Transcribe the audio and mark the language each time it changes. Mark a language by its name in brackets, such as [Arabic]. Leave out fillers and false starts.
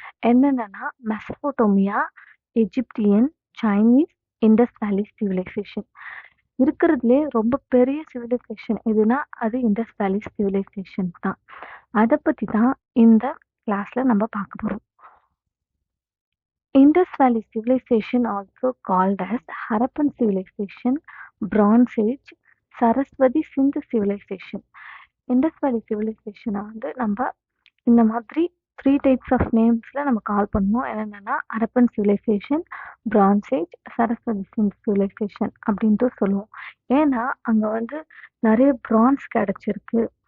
[Tamil] என்னென்னா மெசபோட்டோமியா, Egyptian, Chinese, Indies வேலி civilisation. இருக்கிறதுலே ரொம்ப பெரிய சிவிலைசேஷன் எதுனா அது இண்டஸ் வேலி சிவிலைசேஷன் தான். அதை பற்றி தான் இந்த கிளாஸ்ல நம்ம பார்க்க போகிறோம். [English] Indus Valley Civilization, also called as Harappan Civilization, Bronze Age, Saraswati Sindhu Civilization. [Tamil] Indus Valley Civilization நம்ம இந்த மாதிரி [English] 3 types of names [Tamil] ல நம்ம கால் பண்ணுவோம். என்னென்னா Harappan civilisation, France age, Saraswati சிந்து சிவிலைசேஷன் அப்படின்ட்டு சொல்லுவோம். ஏன்னா அங்கே நிறைய பிரான்ஸ் கிடைச்சிருக்கு.